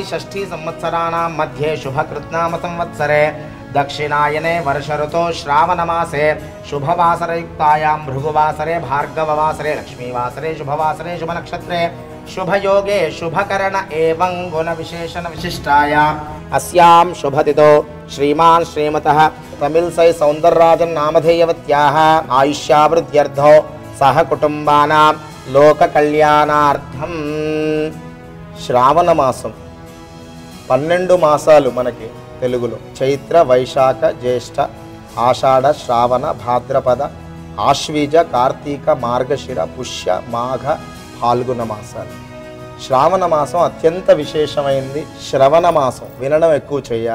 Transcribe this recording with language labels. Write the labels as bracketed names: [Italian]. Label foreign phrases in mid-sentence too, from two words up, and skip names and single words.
[Sanskrit] षष्ठी संवत्सराणां मध्ये शुभकृत्नाम संवत्सरे दक्षिणायने वर्ष ऋतो श्रावणमासे शुभवासरयुक्तायां भृगुवासरे भार्गववासरे लक्ष्मीवासरे शुभवासरे शुभनक्षत्रे शुभयोगे शुभकरण एवं गुणविशेषण विशिष्टायां अस्यां शुभतिथौ श्रीमान् श्रीमतः तमिल्सै सौन्दरराजन् नामधेयवत्याः आयुष्यावृद्ध्यर्थौ सह कुटुम्बानां लोककल्याणार्थं [Telugu] శ్రావణ మాసం 12 మాసాలు మనకి తెలుగులో చైత్ర వైశాఖ జ్యేష్ఠ ఆషాఢ శ్రావణ భాద్రపద ఆశ్వీజ కార్తీక మార్గశిర పుష్య మాఘ ఫాల్గుణ మాసాలు. శ్రావణ మాసం అత్యంత విశేషమైంది. శ్రవణ మాసం వినడం ఎక్కువ చేయాలి.